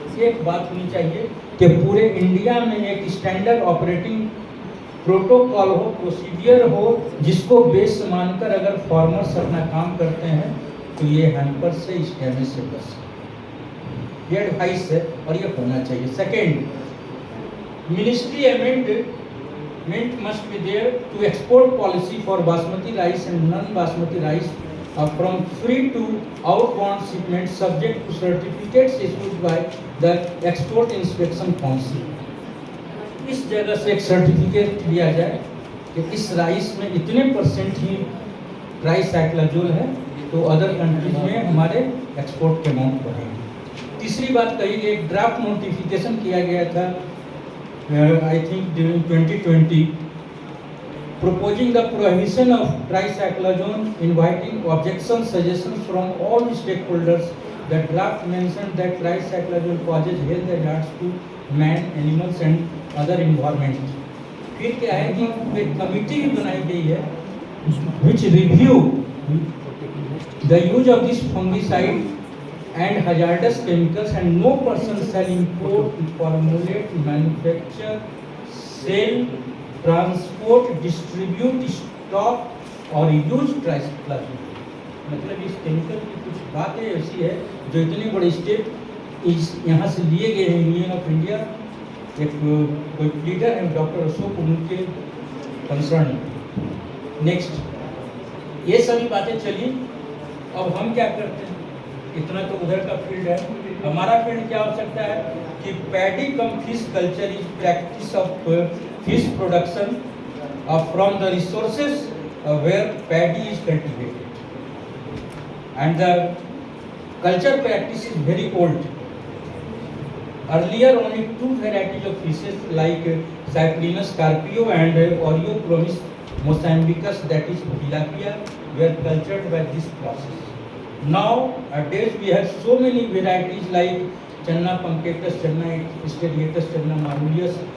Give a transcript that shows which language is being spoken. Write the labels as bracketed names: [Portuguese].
[Hindi] एक बात होनी चाहिए कि पूरे इंडिया में एक स्टैंडर्ड ऑपरेटिंग प्रोटोकॉल हो, प्रोसीजर हो, जिसको बेस मानकर अगर फार्मर्स अपना काम करते हैं तो ये हैम्पर से, इस डैमेज से बच सकते। ये एडवाइस है और ये होना चाहिए। [English] Second, Ministry amendment must be there to export policy for basmati rice and non-basmati rice from free to outbound shipments subject to certificates issued by the Export Inspection Council. [Hindi] इस जगह से एक सर्टिफिकेट लिया जाए कि इस राइस में इतने % ही ट्राइसाइक्लाजोल है, तो अदर कंट्रीज में हमारे एक्सपोर्ट के अमाउंट बढ़ेंगे। तीसरी बात कही, एक ड्राफ्ट नोटिफिकेशन किया गया था [English] I think during 2020, proposing the prohibition of tricyclazone, inviting objections, suggestions from all stakeholders. The draft mentioned that tricyclazone causes health hazards to man, animals and other environment. [Hindi] फिर क्या है कि एक कमिटी भी बनाई गई है [English] which review the use of this fungicide and hazardous chemicals, and no person shall import, formulate, manufacture, sell transport, distribute, stock और use tricyclazole. [Hindi] मतलब इस केमिकल की कुछ बातें ऐसी है जो इतने बड़े स्टेप इस यहाँ से लिए गए हैं यूनियन ऑफ इंडिया। एक कोई लीडर है डॉक्टर अशोक, उनके कंसर्न। नेक्स्ट, ये सभी बातें चली। अब हम क्या करते हैं, इतना तो उधर का फील्ड है। हमारा फील्ड क्या हो सकता है कि [English] Paddy cum fish culture is practice of fish production from the resources where paddy is cultivated, and the culture practice is very old. Earlier, only two varieties of fishes like Cyprinus carpio and Oreochromis mozambicus, that is tilapia, were cultured by this process. Nowadays, we have so many varieties like Channa punctatus, Channa striatus, Channa marmoreus.